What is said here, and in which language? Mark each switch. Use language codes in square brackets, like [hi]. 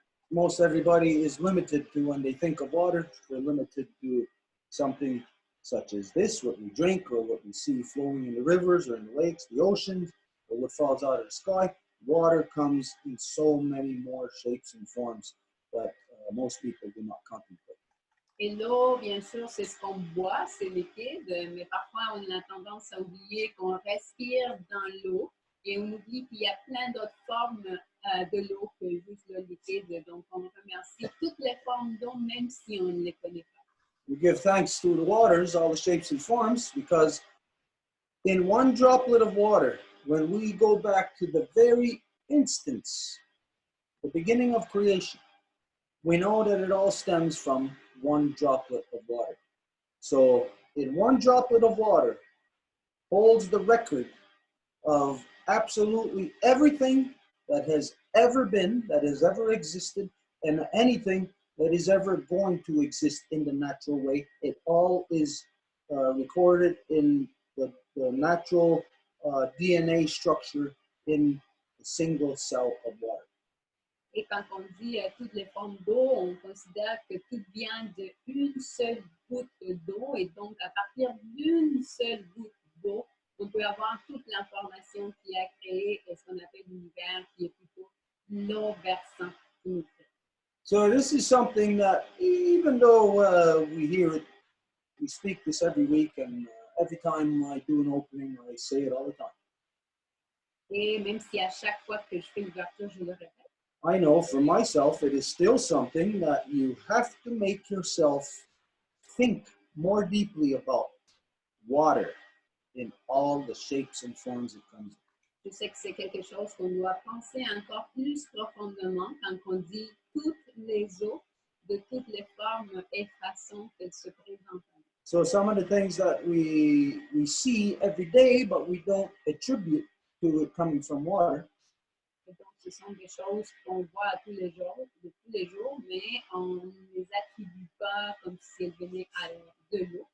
[en] Most everybody is limited to when they think of water. They're limited to something such as this, what we drink or what we see flowing in the rivers or in the lakes, the oceans, or what falls out of the sky. Water comes in so many more shapes and forms that most people do not contemplate. [fr] Et l'eau, bien sûr, c'est ce qu'on boit, c'est liquide, mais parfois on a tendance à oublier qu'on respire dans l'eau et on oublie qu'il y a plein d'autres formes de l'eau que juste l'eau liquide. Donc, on remercie toutes les formes d'eau, même si on ne les connaît pas. [en] We give thanks to the waters, all the shapes and forms, because in one droplet of water, when we go back to the very instance, the beginning of creation, we know that it all stems from one droplet of water. So in one droplet of water holds the record of absolutely everything that has ever been, that has ever existed, and anything that is ever going to exist in the natural way. It all is recorded in the natural DNA structure in a single cell of water. [fr] Et quand on dit toutes les formes d'eau, on considère que tout vient d'une seule goutte d'eau. Et donc, à partir d'une seule goutte d'eau, on peut avoir toute l'information qui a créé ce qu'on appelle l'univers, qui est plutôt l'eau versant qui nous crée. [en] So this is something that, even though we hear it, we speak this every week, and every time I do an opening, I say it all the time. [fr] Et même si à chaque fois que je fais l'ouverture, je le répète. [en] I know for myself, it is still something that you have to make yourself think more deeply about water in all the shapes and forms it comes in. [fr] Je sais que c'est quelque chose qu'on doit penser encore plus profondément quand on dit toutes les eaux de toutes les formes et façons qu'elles se présentent. [en] So some of the things that we see every day, but we don't attribute to it coming from water. [fr] Et donc, ce sont des choses qu'on voit tous les jours, mais on ne les attribue pas comme si elles venaient de l'eau.